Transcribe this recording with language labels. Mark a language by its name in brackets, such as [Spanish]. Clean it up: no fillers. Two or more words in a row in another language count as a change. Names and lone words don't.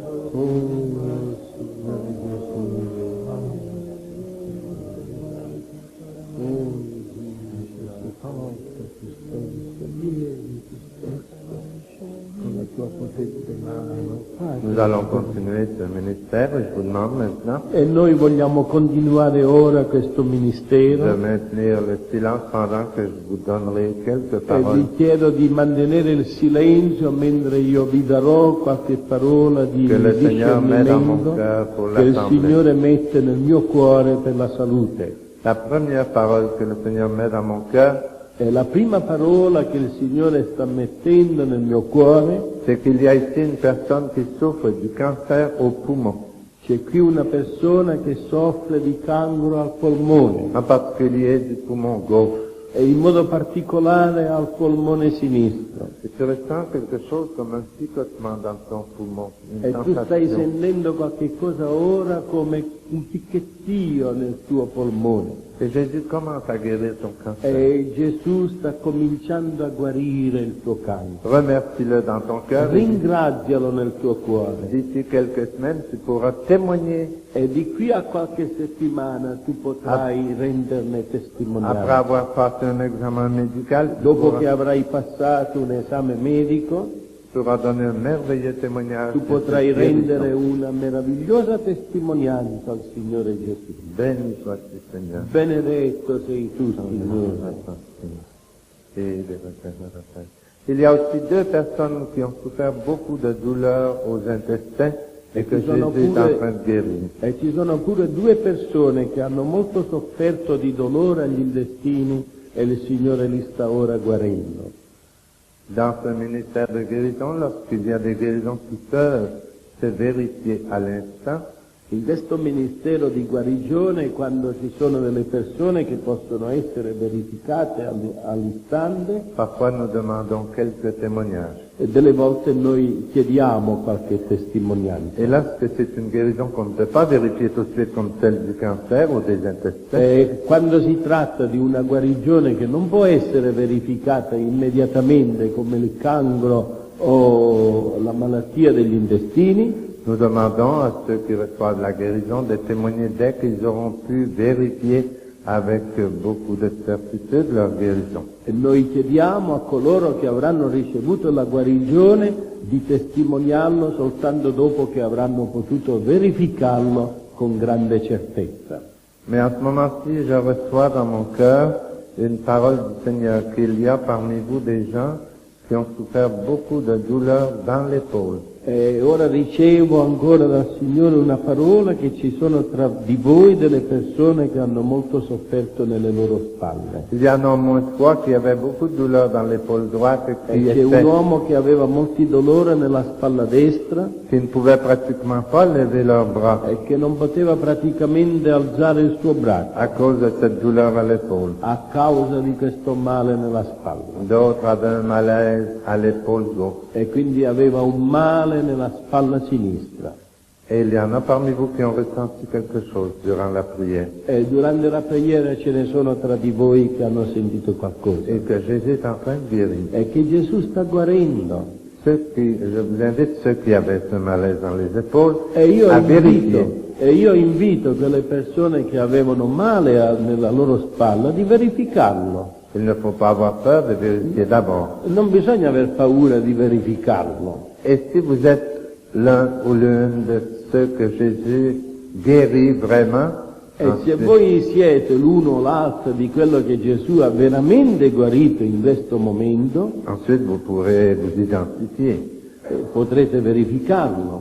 [French] Nous allons continuer ce ministère. Je vous demande maintenant [Italian] E noi vogliamo continuare ora questo [French] de [Italian] ministero [French] maintenir le silence pendant que je vous donnerai quelques [Italian] e [French] paroles. [Italian] vi chiedo di mantenere il silenzio mentre io vi darò qualche parola di [French] Que le Seigneur mette dans mon [Italian] discernimento [French] cœur pour [Italian] che il [French] l'assemblée. [Italian] Signore mette nel mio cuore per la salute. [French] La première parole que le Seigneur met dans mon cœur, [Italian] E la prima parola che il Signore sta mettendo nel mio cuore, [French] c'est qu'il y a ici une personne qui souffre du cancer au poumon, [Italian] c'è qui una persona che soffre di cancro al polmone [French] en particulier du poumon gauche. [Italian] e in modo particolare al polmone sinistro. [French] Et tu ressens quelque chose comme un picotement dans ton poumon, une [Italian] E tu stai [French] sensation. [Italian] sentendo qualche cosa ora come un picchettio nel tuo polmone. [French] Et Jésus commence à guérir ton cancer. [Italian] E Gesù sta cominciando a guarire il tuo cancro. [French] Remercie-le dans ton cœur. [Italian] Ringrazialo nel tuo cuore. [French] D'ici quelques semaines, tu pourras témoigner [Italian] E di qui a qualche settimana tu potrai renderne [French] après [Italian] testimonianza. [French] avoir passé un examen médical. Tu [Italian] Dopo che [French] pourras, [Italian] avrai passato un esame medico, [French] tu pourras donner un merveilleux témoignage. [Italian] tu [French] de [Italian] potrai [French] cette guérison. [Italian] rendere una meravigliosa testimonianza al Signore Gesù. [French] Béni sois-tu, Seigneur. [Italian] Benedetto sei tu, Signore. [French] Il y a aussi deux personnes qui ont souffert beaucoup de douleurs aux intestins et que [Italian] ci sono [French] Jésus est en [Italian] pure- [French] train de guérir. [Italian] E ci sono pure due persone che hanno molto sofferto di dolore agli intestini e il Signore li sta ora guarendo. [French] Dans ce ministère de guérison, lorsqu'il y a des guérisons qui peuvent se vérifier à l'instant, [Italian] In questo ministero di guarigione, quando ci sono delle persone che possono essere verificate all'istante, [French] parfois nous demandons quelques témoignages. [Italian] e delle volte noi chiediamo qualche testimonianza. [French] Et lorsque c'est une guérison qu'on ne peut pas vérifier tout de suite comme celle du cancer ou des intestins, [Italian] E quando si tratta di una guarigione che non può essere verificata immediatamente come il cancro o la malattia degli intestini, [French] nous demandons à ceux qui reçoivent la guérison de témoigner dès qu'ils auront pu vérifier avec beaucoup de certitude leur guérison. [Italian] e noi chiediamo a coloro che avranno ricevuto la guarigione di testimoniarlo soltanto dopo che avranno potuto verificarlo con grande certezza. [French] Mais en ce moment-ci, je reçois dans mon cœur une parole du Seigneur qu'il y a parmi vous des gens qui ont souffert beaucoup de douleurs dans l'épaule. [Italian] E ora ricevo ancora dal Signore una parola che ci sono tra di voi delle persone che hanno molto sofferto nelle loro spalle. [French] Il y en a au moins trois qui avaient beaucoup de douleurs dans l'épaule droite et [Italian] E c'è un uomo che aveva molti dolori nella spalla destra [French] qui ne pouvaient pratiquement pas lever leurs bras [Italian] e che non poteva praticamente alzare il suo braccio [French] à cause de cette douleur à l'épaule. [Italian] a causa di questo male nella spalla. [French] D'autres avaient un malaise à l'épaule gauche. [Italian] E quindi aveva un male nella spalla sinistra. [French] Et il y en a parmi vous qui ont ressenti quelque chose durant la prière. [Italian] E durante la preghiera ce ne sono tra di voi che hanno sentito qualcosa. [French] Et que Jésus est en train de guérir. [Italian] E che Gesù sta guarendo. [French] Je vous invite, ceux qui avaient ce malaise dans les épaules, [Italian] E io [French] à vérifier. [Italian] invito quelle persone che avevano male nella loro spalla di verificarlo. [French] Il ne faut pas avoir peur de vérifier d'abord. [Italian] Non bisogna aver paura di verificarlo. [French] Et si vous êtes l'un ou l'une de ceux que Jésus guérit vraiment, [Italian] E se [French] ensuite, [Italian] voi siete l'uno o l'altro di quello che Gesù ha veramente guarito in questo momento, [French] ensuite vous pourrez vous identifier. [Italian] potrete verificarlo.